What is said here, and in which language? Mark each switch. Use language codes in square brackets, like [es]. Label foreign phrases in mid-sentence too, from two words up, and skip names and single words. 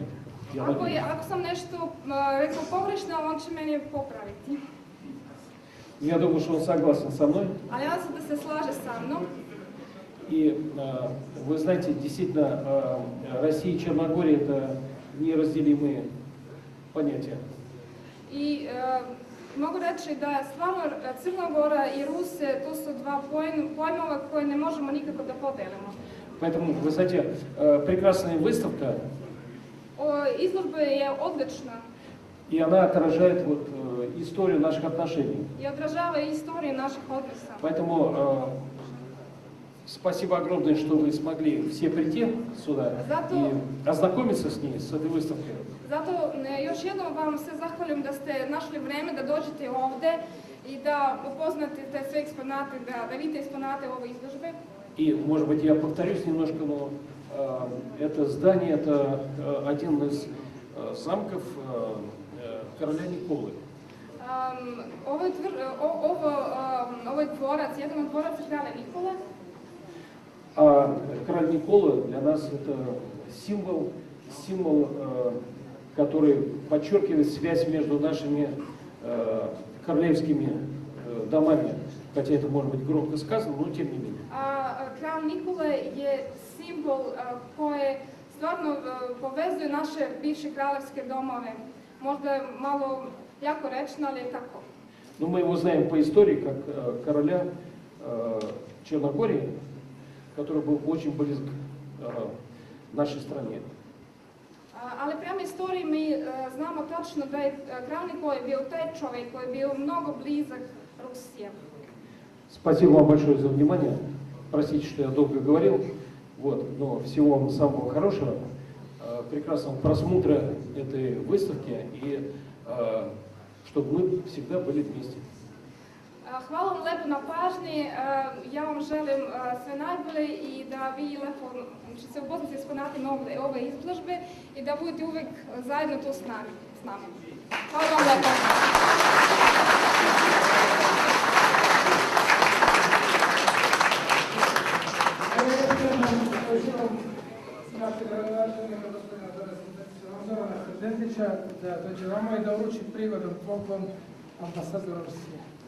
[sr] Ako sam nešto rekao pogrešno, on će meni popraviti. [ru] Я думаю, что он согласен со мной. [sr] Ali ja sam da se slaže sa mnom. [ru] И вы знаете, действительно, Россия и Черногория – это неразделимые понятия. [sr] I mogu reći da stvarno Crna Gora i Rusija, to su dva pojmova koje ne možemo nikako da podelimo. [ru] Поэтому, вы знаете, прекрасная выставка. [sr] Izložba je odlična. [ru] И она отражает историю наших отношений. [sr] I odražava istoriju naših odnosa. [ru] Поэтому спасибо огромное, что вы смогли все прийти сюда и ознакомиться с ней, с этой выставкой. [sr] Zato još jednom vam se zahvaljujem da ste našli vreme da dođete ovde i da upoznate te sve eksponate, da vidite eksponate ove izložbe. [ru] И, может быть, я повторюсь немножко, но это здание, это один из замков короля Николы. [sr] Ovo je dvorac, jedan od dvoraca kralja Nikole. [ru] А король Никола для нас это символ, который подчеркивает связь между нашими королевскими домами. Хотя это может быть громко сказано, но тем не менее. [sr] Kralj Nikole je simbol koji stvarno povezuje naše bivše kraljevske domove. Možda je malo jako rečeno, ali je tako. [ru] Но мы его знаем по истории как короля Черногории, который был очень близок нашей стране. [sr] Ali prema istoriji mi znamo tačno da je kralj Nikola bio taj čovjek koji je bio mnogo blizak Rusije. [ru] Спасибо вам большое за внимание. Простите, что я долго говорил. Вот, но всего вам самого хорошего, прекрасного просмотра этой выставки и чтобы мы всегда были вместе. [sr] Hvala vam lepo na pažnji, ja vam želim sve najbolje i da vi lepo ćete se upoznati s eksponatima ove izložbe i da budete uvijek zajedno tu s nama. Hvala vam lepo. Našeg gradonačelnika gospodina Zorana Hrdendića da dođe vamo i da uruči prigodan poklon ambasadoru Rusije.